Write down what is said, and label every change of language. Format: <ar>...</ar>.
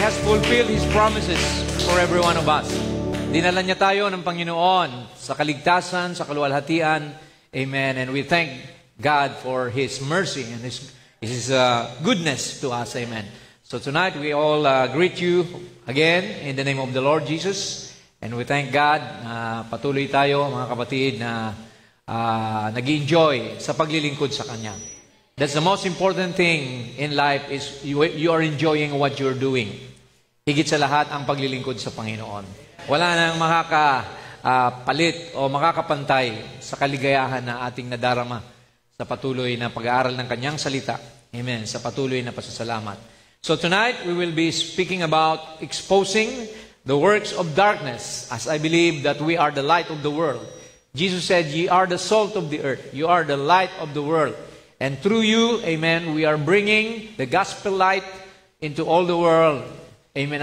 <en>fulfill His promises for every one of us.</en> <tl>Dinala niya tayo ng Panginoon sa kaligtasan, sa kaluwalhatian. Amen.</tl> <en>And we thank God for His mercy and His goodness to us. Amen. So tonight we all greet you again in the name of the Lord Jesus. And we thank God</en> <tl>na patuloy tayo, mga kapatid, na nag-enjoy sa paglilingkod sa Kanya.</tl> <en>That's the most important thing in life is you are enjoying what you're doing.</en> <tl>Higit sa lahat ang paglilingkod sa Panginoon. Wala nang makakapalit o makakapantay sa kaligayahan na ating nadarama sa patuloy na pag-aaral ng Kanyang salita. Amen. Sa patuloy na pasasalamat.</tl> <en>So tonight, we will be speaking about exposing the works of darkness, as I believe that we are the light of the world. Jesus said, "Ye are the salt of the earth. You are the light of the world." And through you, amen, we are bringing the gospel light into all the world. Amen.</en>